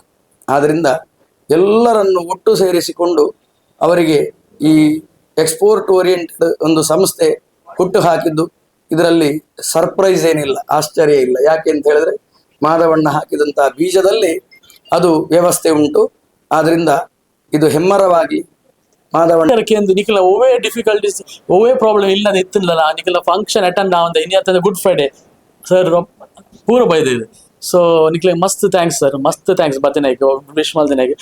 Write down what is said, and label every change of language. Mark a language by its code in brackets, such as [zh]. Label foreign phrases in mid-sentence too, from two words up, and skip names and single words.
[kn] ಆದ್ರಿಂದ ಎಲ್ಲರನ್ನು ಒಟ್ಟು ಸೇರಿಸಿಕೊಂಡು ಅವರಿಗೆ ಈ [en] export oriented [kn] ಒಂದು ಸಂಸ್ಥೆ ಹುಟ್ಟು ಹಾಕಿದ್ದು ಇದರಲ್ಲಿ ಸರ್ಪ್ರೈಸ್ ಏನಿಲ್ಲ, ಆಶ್ಚರ್ಯ ಇಲ್ಲ. ಯಾಕೆ ಅಂತ ಹೇಳಿದ್ರೆ ಮಾಧವಣ್ಣ ಹಾಕಿದಂತಹ ಬೀಜದಲ್ಲಿ ಅದು ವ್ಯವಸ್ಥೆ ಉಂಟು. ಆದ್ರಿಂದ ಇದು ಹೆಮ್ಮರವಾಗಿ ಮಾಧವಣ್ಣ [tcy] ನಿಖಿಲ ಓವೇ ಡಿಫಿಕಲ್ಟೀಸ್ ಓವೇ ಪ್ರಾಬ್ಲಮ್ ಇಲ್ಲದ ಇತ್ತಿಲ್ಲ ನಿಖಿಲ [en] function attend [tcy] ಆವಂದ ಇನ್ನು ಗುಡ್ ಫ್ರೈಡೆ ಸರ್ ಪೂರ ಬೈದಿದೆ. ಸೊ ನಿಖಿಲ ಮಸ್ತ್ [en] thanks sir, [tcy] ಮಸ್ತ್ ಥ್ಯಾಂಕ್ಸ್ ಬತ್ತಿನಾಯ್ಕೆ ವಿಶ್ ಮಲ್ದಿನಾಯ್ಕೆ